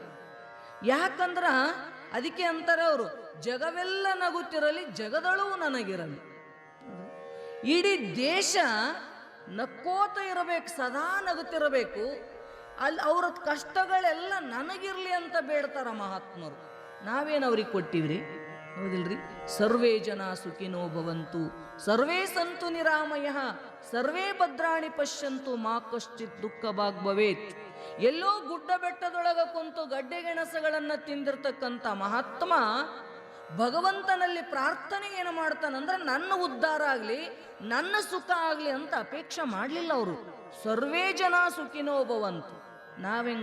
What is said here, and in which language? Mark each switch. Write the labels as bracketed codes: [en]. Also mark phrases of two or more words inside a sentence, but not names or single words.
[kn] ಯಾಕಂದ್ರ ಅದಕ್ಕೆ ಅಂತಾರೆ ಅವರು, ಜಗವೆಲ್ಲ ನಗುತ್ತಿರಲಿ ಜಗದಳು ನನಗಿರಲಿ. ಇಡೀ ದೇಶ ನಕ್ಕೋತ ಇರಬೇಕು, ಸದಾ ನಗುತ್ತಿರಬೇಕು. ಅಲ್ಲಿ ಅವ್ರ ಕಷ್ಟಗಳೆಲ್ಲ ನನಗಿರ್ಲಿ ಅಂತ ಬೇಡ್ತಾರ ಮಹಾತ್ಮರು. ನಾವೇನು ಅವ್ರಿಗೆ ಕೊಟ್ಟಿವ್ರಿ? ಹೌದಿಲ್ರಿ? [sa] ಸರ್ವೇ ಜನ ಸುಖಿನೋ ಭವಂತು, ಸರ್ವೇ ಸಂತು ನಿರಾಮಯ, ಸರ್ವೇ ಭದ್ರಾಣಿ ಪಶ್ಯಂತು, ಮಾ ಕಶ್ಚಿತ್ ದುಃಖ ಭಾಗ್ ಭವೇತ್. [kn] ಎಲ್ಲೋ ಗುಡ್ಡ ಬೆಟ್ಟದೊಳಗ ಕುಂತು ಗಡ್ಡೆ ಗೆಣಸಗಳನ್ನ ತಿಂದಿರ್ತಕ್ಕಂಥ ಮಹಾತ್ಮ ಭಗವಂತನಲ್ಲಿ ಪ್ರಾರ್ಥನೆ ಏನು ಮಾಡ್ತಾನಂದ್ರೆ ನನ್ನ ಉದ್ಧಾರ ಆಗ್ಲಿ, ನನ್ನ ಸುಖ ಆಗ್ಲಿ ಅಂತ ಅಪೇಕ್ಷೆ ಮಾಡಲಿಲ್ಲ ಅವರು. [sa] ಸರ್ವೇ ಜನ ಸುಖಿನೋ ಭವಂತು. ನಾವೆಂಗದೀವಿ?